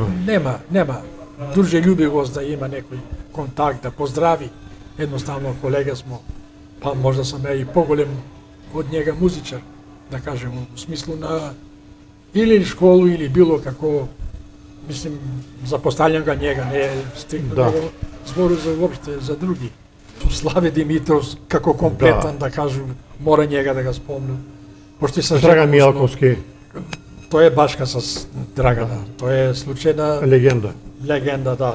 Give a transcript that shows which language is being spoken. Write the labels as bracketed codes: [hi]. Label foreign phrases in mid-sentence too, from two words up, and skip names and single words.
[mk] нема дружелюбивост да има некој контакт, да поздрави. [sr] Едноставно колега смо, па можда сам ја и поголем од njega музичар, да кажем, у смислу на или школу или било како, мислим, запоставljam ga njega, [mk] не стигна Да. него збору за воопште за други. Славе Димитров како комплетан, да кажу, мора njega да го спомнам. [sr] Пошто и са Драган жену смо- Мијалковски, [mk] Тој е башка с Драгана. Тој е случајна легенда. легенда, да.